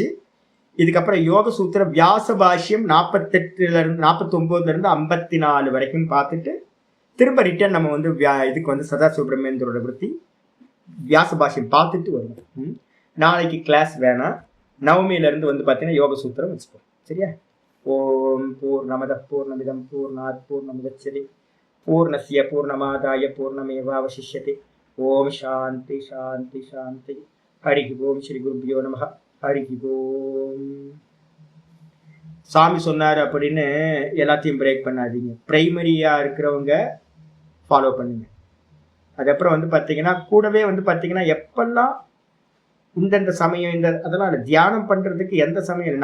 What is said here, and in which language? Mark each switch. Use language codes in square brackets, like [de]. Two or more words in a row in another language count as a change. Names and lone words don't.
[ta] இதுக்கப்புறம் யோக சூத்திரம் வியாச பாஷ்யம் 48லேருந்து 49லேருந்து 54 வரைக்கும் பார்த்துட்டு திரும்ப ரிட்டர்ன் நம்ம வந்து இதுக்கு வந்து சதா சுப்பிரமணியனோட விருத்தி வியாச பாஷ்யம் பார்த்துட்டு வருவோம். நாளைக்கு கிளாஸ் வேணாம். நவமியிலேருந்து வந்து பார்த்தீங்கன்னா யோக சூத்திரம் வச்சுப்போம். [sa] சரியா? ओम् पूर्णमदः पूर्णमिदं पूर्णात् पूर्णमुदच्यते पूर्णस्य पूर्णमादाय पूर्णमेवावशिष्यते. ओम् शान्ति शान्ति शान्ति। हरि ओम्। श्री गुरुभ्यो नमः. हरि ओम्. [ta] சாமி சொன்னார் அப்படின்னு எல்லாத்தையும் பிரேக் பண்ணாதீங்க. பிரைமரியா இருக்கிறவங்க ஃபாலோ பண்ணுங்க. அதுக்கப்புறம் வந்து பார்த்தீங்கன்னா கூடவே வந்து பார்த்தீங்கன்னா எப்பெல்லாம் இந்தந்த சமயம் இந்த அதெல்லாம் இல்லை, தியானம் பண்ணுறதுக்கு எந்த சமயம்.